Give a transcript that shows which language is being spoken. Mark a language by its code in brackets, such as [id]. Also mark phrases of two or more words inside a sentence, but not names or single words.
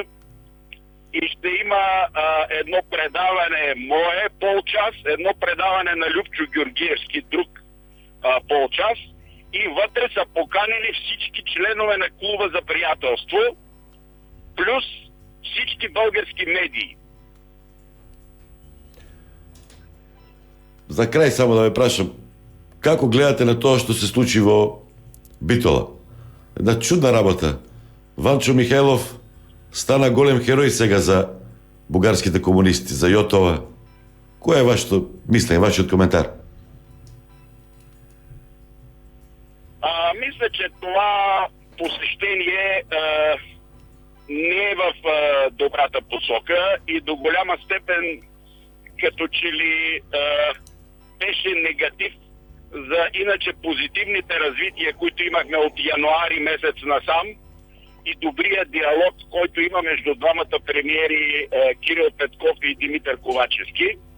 [bg] И ще има едно предаване мое полчас, едно предаване на Любчо Георгиевски друг полчас, и вътре са поканени всички членове на клуба за приятелство, плюс всички български медии. [mk] За крај само да ве прашам, како гледате на тоа што се случи во Битола? Една чудна работа. Ванчо Михайлов стана голем херој сега за бугарските комунисти, за Јотова. Кој е вашето мислење, вашиот коментар? [bg] Мисля, че това посещение не е в добрата посока и до голяма степен като че ли беше негатив за иначе позитивните развития, които имахме от януари месец насам, и добрия диалог, който има между двамата премиери Кирил Петков и Димитър Ковачевски.